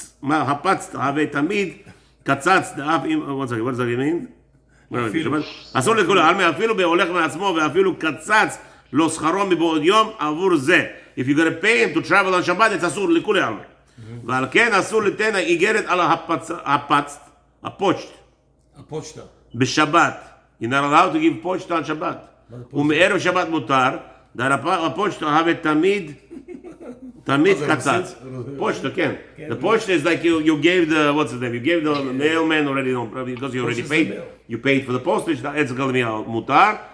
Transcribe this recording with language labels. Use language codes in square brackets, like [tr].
[he] הפצת, הווה תמיד, קצץ, דאף, [en] what does that mean? [he] אסור לכולי עלמא, אפילו בהולך מעצמו, ואפילו קצץ, לא שכרו מבעוד יום עבור זה. [en] If you're going to pay him to travel on Shabbat, it's [he] אסור לכולי עלמא. ועל כן אסור ליתן איגרת על הפצת, הפוצ'טה. בשבת. [en] You're not allowed to give פוצ'טה on שבת. [he] ומערב שבת מותר, הפוצ'טה הווה תמיד קצץ. פוצ'טה, כן. [en] The פוצ'טה is like you gave the, what's his name? You gave the mailman already, because you already paid. You paid for the postage, it's going to be מותר.